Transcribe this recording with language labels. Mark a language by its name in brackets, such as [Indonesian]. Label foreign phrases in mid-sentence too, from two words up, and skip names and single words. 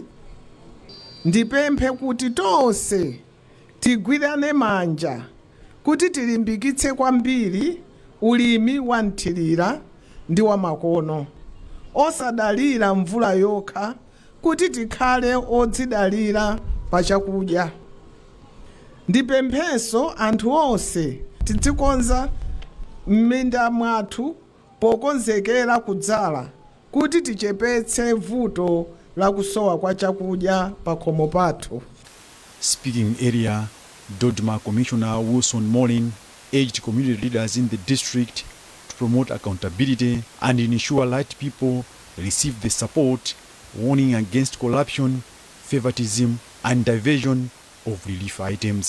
[Nyanja] Ndipemphe kuti tonse tigwirane manja kuti tilimbikitse kwambiri ulimi wa nthirira ndi wa makono osadalira mvula yokha kuti tikhale odzidalira pa chakudya. Ndipemphenso anthu onse tidzikonza m'minda mwathu pokonzekera kudzala kuti tichepetse vuto la kusowa kwa chakudya pa khomo pathu. [English] Speaking area, DOTMA Commissioner Wilson Molin urged community leaders in the district to promote accountability and ensure light people receive the support, warning against corruption, favoritism and diversion of relief items.